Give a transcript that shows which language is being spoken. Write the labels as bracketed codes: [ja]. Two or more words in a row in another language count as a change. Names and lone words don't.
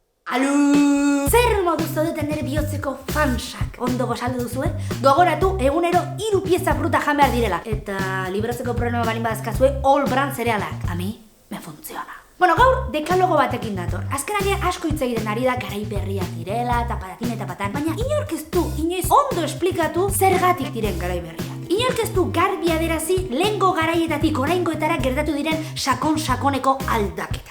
[eu] Alu! Zer modu zaudeten nire bihotzeko fansak ondo gozaldu duzue? Gogoratu egunero 3 pieza fruta jan behar direla. Eta libratzeko problema balin badazkazue all brand zerealak. [es] A mi, me funciona. [eu] Bueno, gaur dekalogo batekin dator. Azkenagian asko hitz egiten ari da garai berriak direla, eta patatin eta patan. Baina inork ez du inoiz ondo esplikatu zergatik diren garai berriak. Inork ez du garbi aderazi lehengo garaietatik oraingoetara gertatu diren sakon-sakoneko aldaketak.